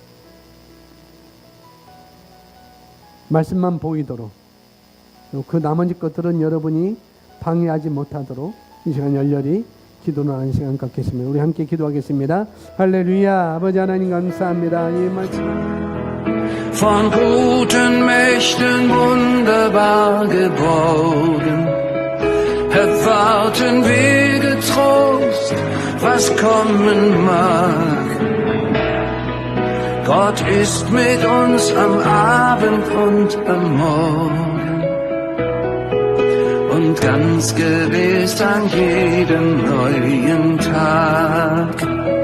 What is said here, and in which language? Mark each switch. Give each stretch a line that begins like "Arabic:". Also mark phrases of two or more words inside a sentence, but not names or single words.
Korean: 말씀만 보이도록 그 나머지 것들은 여러분이 방해하지 못하도록 이 시간 열렬히 기도는 하는 시간 갖겠습니다. 우리 함께 기도하겠습니다. 할렐루야. 아버지 하나님 감사합니다. 이 말씀
German: von guten Mächten wunderbar geborgen, erwarten wir getrost, was kommen mag. Gott ist mit uns am Abend und am Morgen und ganz gewiss an jedem neuen Tag.